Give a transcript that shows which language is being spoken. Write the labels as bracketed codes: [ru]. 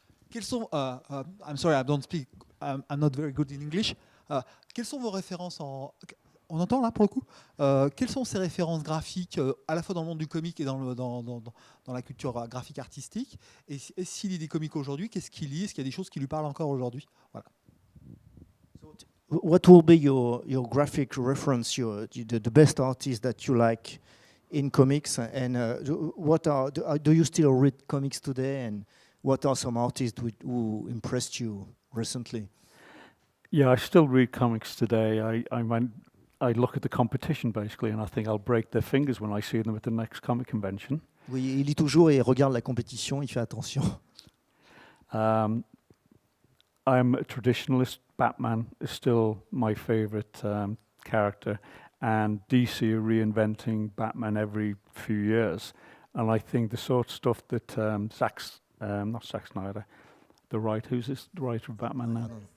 [fr] Quels sont, [en] I'm sorry, I don't speak, I'm not very good in English. [fr] Quelles sont vos références en... On entend là pour le coup. Quelles sont ces références graphiques à la fois dans le monde du comique et dans la culture graphique artistique? Et s'il lit des comics aujourd'hui, qu'est-ce qu'il lit? Est-ce qu'il y a des choses qui lui parlent encore aujourd'hui? Voilà. [en] What will be your graphic reference, the best artists that you like in comics, and do you still read comics today, and what are some artists who impressed you recently? Yeah, I still read comics today. I look at the competition basically, and I think I'll break their fingers when I see them at the next comic convention. [fr] Oui, il lit toujours et regarde la compétition, il fait attention. [en] I'm a traditionalist. Batman is still my favorite character, and DC are reinventing Batman every few years. And I think the sort of stuff that not Zack Snyder, the writer, who's this, the writer of Batman now?